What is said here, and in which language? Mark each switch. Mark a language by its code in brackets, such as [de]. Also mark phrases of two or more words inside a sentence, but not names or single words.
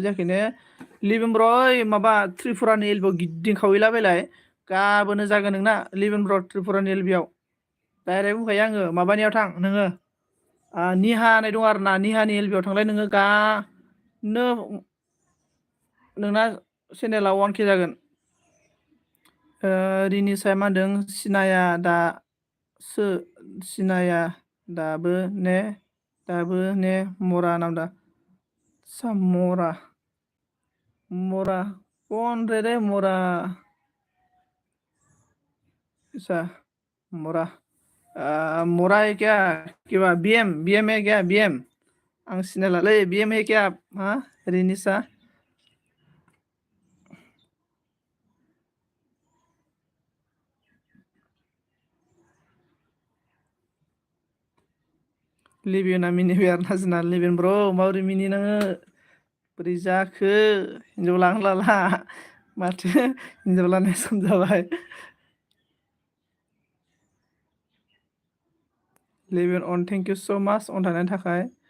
[brx] जायाखै ने लिभिन ब्र' ओइ माबा त्रिपुरानि एलबियाव गिदिंखावहैलाबायलाय गाबोनो जागोन नोंना लिभिन ब्र' त्रिपुरानि एलबियाव डाइरेक्ट बुंखायो आङो माबानियाव थां नोङो निहा होननाय दं आरोना निहानि एलबियाव थांलाय नोङो गानो नोंना चेनेला 1K जागोन रिनिसाया मा होनदों सिनाया दाबो ने मरा नामदा मरा कौन रे मरा [hi] ऐसा मरा है क्या बीएम है क्या बीएम [brx] आं सिनायलालै [hi] बीएम है क्या हाँ रिनिसा [brx] लिभिना मिनिबाय आरोना जोंना लिभिन ब्र' माबोरै मिनिनाङो बोरै जाखो हिनजाव लानो लाला माथो हिनजाव लानाय सम जाबाय लिभिन अन [en] thank you so much [brx] अन थानायनि थाखाय